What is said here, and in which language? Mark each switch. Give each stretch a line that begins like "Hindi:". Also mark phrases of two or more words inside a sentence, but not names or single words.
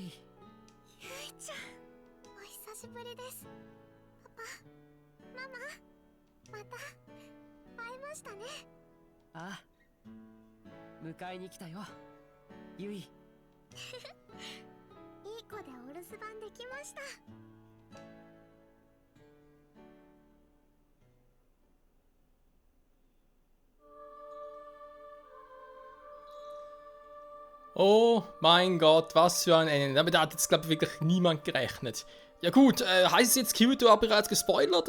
Japanese: ゆいちゃん、お久しぶりです。パパ、ママ、また会えましたね。ああ、迎えに来たよ、ゆい。いい子でお留守番できました。
German: Oh mein Gott, was für ein Ende. Damit hat jetzt, glaube ich, wirklich niemand gerechnet. Ja gut, heißt es jetzt, Kirito hat bereits gespoilert?